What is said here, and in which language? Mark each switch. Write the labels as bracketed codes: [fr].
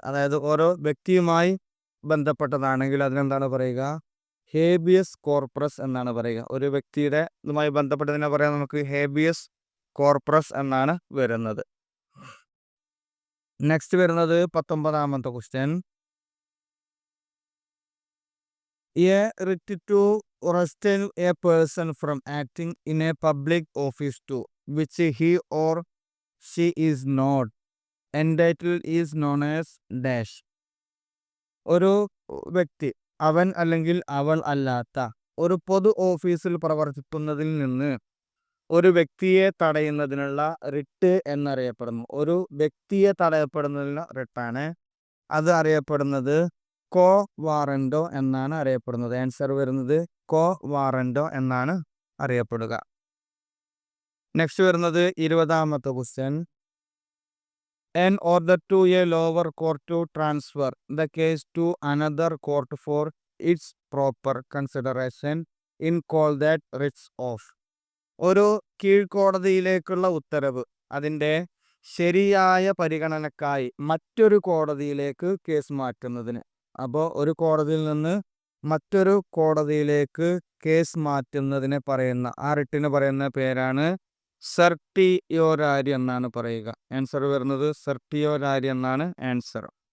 [ml] അതായത് ഓരോ വ്യക്തിയുമായി ബന്ധപ്പെട്ടതാണെങ്കിൽ അതിനെന്താണ് പറയുക? ഹേബിയസ് കോർപ്പറസ് എന്നാണ് പറയുക. ഒരു വ്യക്തിയുടെ ഇതുമായി ബന്ധപ്പെട്ടതിനെ പറയാൻ നമുക്ക് ഹേബിയസ് കോർപ്പറസ് എന്നാണ് വരുന്നത്. നെക്സ്റ്റ് വരുന്നത് 19ാമത്തെ question. [en] A writ to restrain a person from acting in a public office to which he or she is not entitled is known as dash. [ml] ഒരു വ്യക്തി അവൻ അല്ലെങ്കിൽ അവൾ അല്ലാത്ത ഒരു പൊതു ഓഫീസിൽ പ്രവർത്തിക്കുന്നതിൽ നിന്ന് ഒരു വ്യക്തിയെ തടയുന്നതിനുള്ള റിട്ട് എന്നറിയപ്പെടുന്നു. ഒരു വ്യക്തിയെ തടയപ്പെടുന്നതിനുള്ള റിട്ടാണ്. അത് അറിയപ്പെടുന്നത് കോ വാറന്റോ എന്നാണ് അറിയപ്പെടുന്നത്. ആൻസർ വരുന്നത് കോ വാറന്റോ എന്നാണ് അറിയപ്പെടുക. നെക്സ്റ്റ് വരുന്നത് 20ാമത്തെ question. [en] An order to a lower court to transfer the case to another court for its proper consideration in call that writs of. [ml] ഒരു കീഴ്ക്കോടതിയിലേക്കുള്ള ഉത്തരവ് അതിൻ്റെ ശരിയായ പരിഗണനക്കായി മറ്റൊരു കോടതിയിലേക്ക് കേസ് മാറ്റുന്നതിന്. അപ്പോൾ ഒരു കോടതിയിൽ നിന്ന് മറ്റൊരു കോടതിയിലേക്ക് കേസ് മാറ്റുന്നതിനെ പറയുന്ന ആ റിട്ടിന് പറയുന്ന പേരാണ് സർട്ടിയോരാരി എന്നാണ് പറയുക. ആൻസർ വരുന്നത് സർട്ടിയോരാരി എന്നാണ് ആൻസർ.